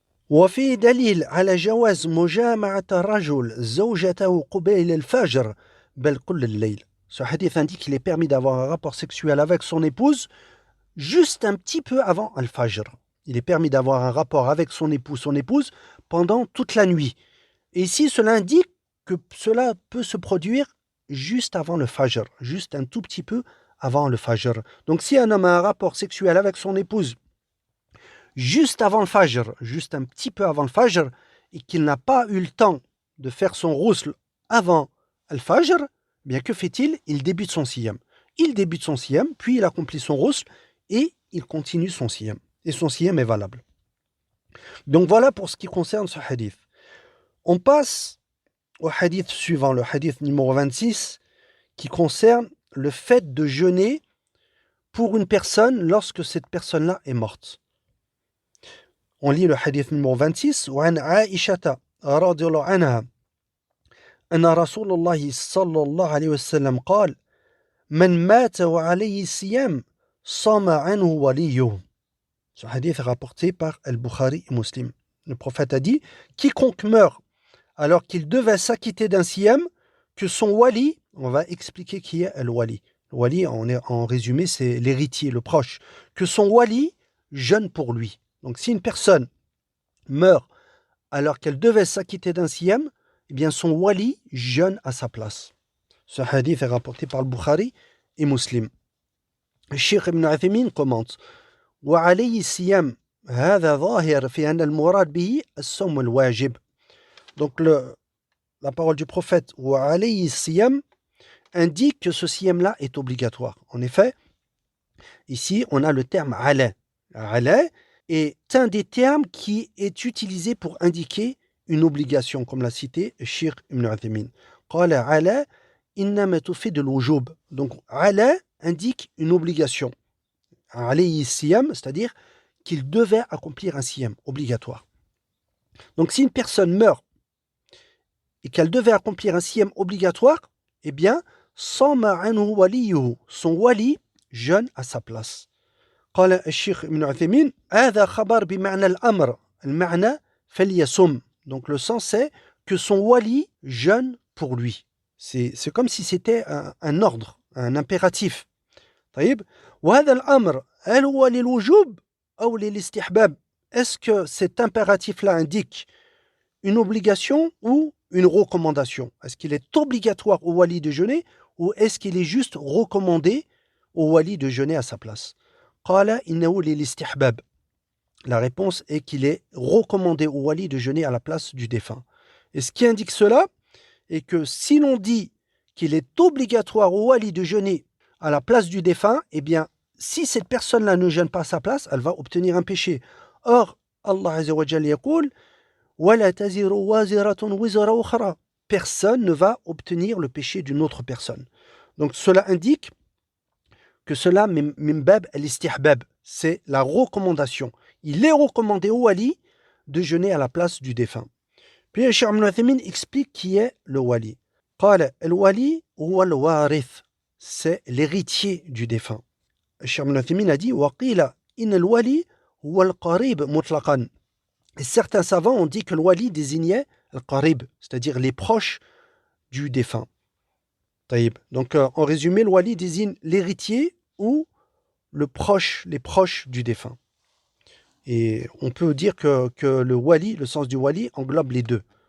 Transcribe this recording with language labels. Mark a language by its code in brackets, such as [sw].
[ar] وفي دليل على جواز مجامعة الرجل زوجته قبيل الفجر بل كل الليل. [fr] Ce hadith indique qu'il est permis d'avoir un rapport sexuel avec son épouse juste un petit peu avant Al-Fajr. Il est permis d'avoir un rapport avec son épouse pendant toute la nuit. Et ici, cela indique que cela peut se produire juste avant le fajr, juste un tout petit peu avant le fajr. Donc si un homme a un rapport sexuel avec son épouse juste avant le fajr, juste un petit peu avant le fajr, et qu'il n'a pas eu le temps de faire son ghusl avant le fajr, bien que fait-il? Il débute son siyam. Il débute son siyam, puis il accomplit son ghusl, et il continue son siyam. Et son siyam est valable. Donc voilà pour ce qui concerne ce hadith. On passe au hadith suivant, le hadith numéro 26, qui concerne le fait de jeûner pour une personne lorsque cette personne-là est morte. On lit le hadith numéro 26. [ar] وعن عائشة رضي الله عنها أن رسول الله صلى الله عليه وسلم قال من مات وعليه صيام صام عنه وليه. [fr] Ce hadith est rapporté par Al-Bukhari et Muslim. Le prophète a dit, quiconque meurt alors qu'il devait s'acquitter d'un siyam, que son wali, on va expliquer qui est al-wali. Le wali, en résumé, c'est l'héritier, le proche. Que son wali jeûne pour lui. Donc si une personne meurt alors qu'elle devait s'acquitter d'un siyam, eh bien son wali jeûne à sa place. Ce hadith est rapporté par le Bukhari et Muslim. Le Cheikh Ibn Uthaymin commente [ar] وعليه الصيام هذا ظاهر في أن المراد به الصوم الواجب. [fr] Donc la parole du prophète [ar] وعليه الصيام [fr] indique que ce siyam-là est obligatoire. En effet, ici on a le terme ala. Ala est un des termes qui est utilisé pour indiquer une obligation, comme l'a cité Cheikh Ibn Uthaymin. [ar] قال ala إنما تفيد الوجوب. [fr] Donc ala indique une obligation. Alayhi siyam, c'est-à-dire qu'il devait accomplir un siyam obligatoire. Donc si une personne meurt et qu'elle devait accomplir un siyam obligatoire, eh bien, [ar] sama anhu waliyuhu, [fr] son wali jeûne à sa place. [ar] قال الشيخ ابن عثيمين هذا خبر بمعنى الأمر المعنى فليصم. [fr] Donc le sens c'est que son wali jeûne pour lui. C'est comme si c'était un ordre, un impératif. [ar] طيب وهذا الأمر هل هو للوجوب أو للاستحباب? [fr] Est-ce que cet impératif-là indique une obligation ou une recommandation? Est-ce qu'il est obligatoire au wali de jeûner ou est-ce qu'il est juste recommandé au wali de jeûner à sa place? [ar] قال إنه للاستحباب. [fr] La réponse est qu'il est recommandé au wali de jeûner à la place du défunt. Et ce qui indique cela est que si l'on dit qu'il est obligatoire au wali de jeûner à la place du défunt, eh bien, si cette personne-là ne jeûne pas à sa place, elle va obtenir un péché. [ar] Or, Allah Azza wa Jalla yaqul, وَلَا تَزِرُ وَازِرَةٌ وِزْرَ أُخْرَى. [fr] Personne ne va obtenir le péché d'une autre personne. Donc cela indique que cela, [ar] min bab al-istihbab, [fr] c'est la recommandation. Il est recommandé au wali de jeûner à la place du défunt. Puis Cheikh Ibn Uthaymin explique qui est le wali. [ar] قال الولي هو الوارث, [fr] c'est l'héritier du défunt. Cheikh Ibn Uthaymin a dit [ar] وقيل إن الولي هو القريب مطلقا. [fr] Et certains savants ont dit que le wali désignait le qarib, c'est-à-dire les proches du défunt. Taïb. Donc en résumé, le wali désigne l'héritier ou les proches du défunt. Et on peut dire que le wali, le sens du wali, englobe les deux.